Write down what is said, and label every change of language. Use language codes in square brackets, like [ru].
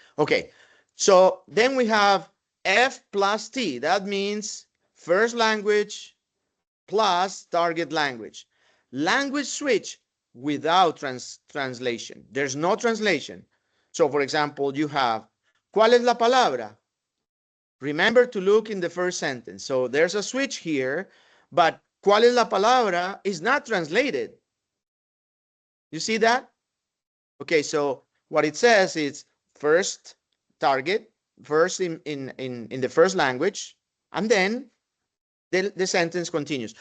[en] Okay, so then we have F plus T. That means first language plus target language. Language switch without translation. There's no translation. So for example, you have, [es] ¿cuál es la palabra? [en] Remember to look in the first sentence. So there's a switch here, but [es] ¿cuál es la palabra [en] is not translated. You see that? Okay, so what it says is first target, first in the first language, and then the sentence continues.